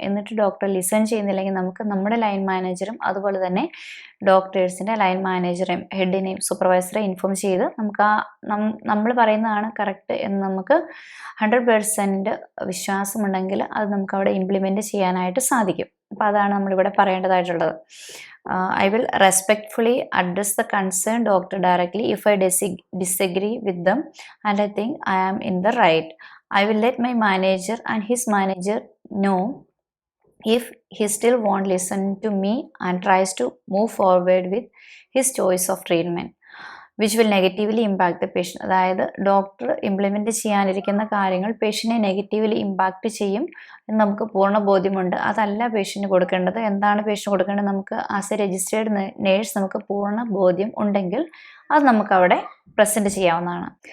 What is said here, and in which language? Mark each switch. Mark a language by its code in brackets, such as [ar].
[ml] എന്നിട്ട് doctor listen ചെയ്യുന്നില്ലെങ്കിൽ നമുക്ക് നമ്മുടെ ലൈൻ മാനേജറും അതുപോലെ തന്നെ ഡോക്ടേഴ്സിൻ്റെ ലൈൻ മാനേജറെയും ഹെഡിനെയും സൂപ്പർവൈസറെയും ഇൻഫോം ചെയ്ത് നമുക്ക് നമ്മൾ പറയുന്നതാണ് കറക്റ്റ് എന്ന് നമുക്ക് 100% വിശ്വാസമുണ്ടെങ്കിൽ അത് നമുക്ക് അവിടെ ഇംപ്ലിമെൻറ്റ് ചെയ്യാനായിട്ട് സാധിക്കും. അപ്പോൾ അതാണ് നമ്മളിവിടെ പറയേണ്ടതായിട്ടുള്ളത്. [en] I will respectfully address the concerned doctor directly if I disagree with them and I think I am in the right. I will let my manager and his manager know if he still won't listen to me and tries to move forward with his choice of treatment, which will negatively impact the patient. [ml] അതായത് doctor implement ചെയ്യാനിരിക്കുന്ന കാര്യങ്ങൾ പേഷ്യൻറ്റിനെ negatively impact ചെയ്യും എന്ന് നമുക്ക് പൂർണ്ണ ബോധ്യമുണ്ട്. അതല്ല patient കൊടുക്കേണ്ടത്. എന്താണ് പേഷ്യൻറ്റ് കൊടുക്കേണ്ടത്? നമുക്ക് ആസ് എ രജിസ്റ്റേർഡ് നേഴ്സ് നമുക്ക് പൂർണ്ണ ബോധ്യം ഉണ്ടെങ്കിൽ അത് നമുക്കവിടെ പ്രസൻറ്റ് ചെയ്യാവുന്നതാണ്.